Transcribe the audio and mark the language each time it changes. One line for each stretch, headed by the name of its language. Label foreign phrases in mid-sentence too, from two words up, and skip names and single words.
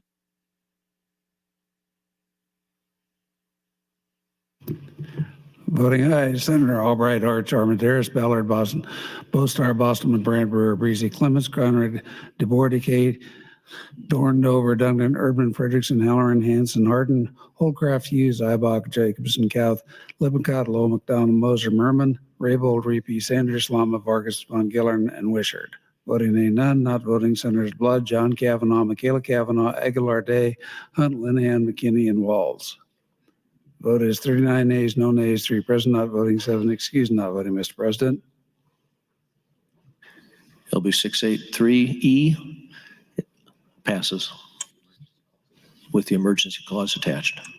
English: Voting aye, Senator Albright, Arch, Armendaris, Ballard, Boston, Bostar, Boston, Brand, Brewer, Breezy, Clements, Conrad, DeBoer, Decade, Dorn, Dover, Duncan, Urban, Frederickson, Halloran, Hanson, Hardin, Holcraft, Hughes, Ibach, Jacobson, Couth, Lippincott, Lowe, McDonald, Moser, Merman, Raybold, Reapy, Sanders, Lama, Vargas, Von Gillern, and Wishart. Voting nay, none. Not voting, Senators Blood, John Kavanaugh, Michaela Kavanaugh, Aguilar Day, Hunt, Linehan, McKinney, and Walls. Vote is 39 nays, no nays, 3 present, not voting, 7 excused, not voting, Mr. President. LB 683E passes with the emergency clause attached.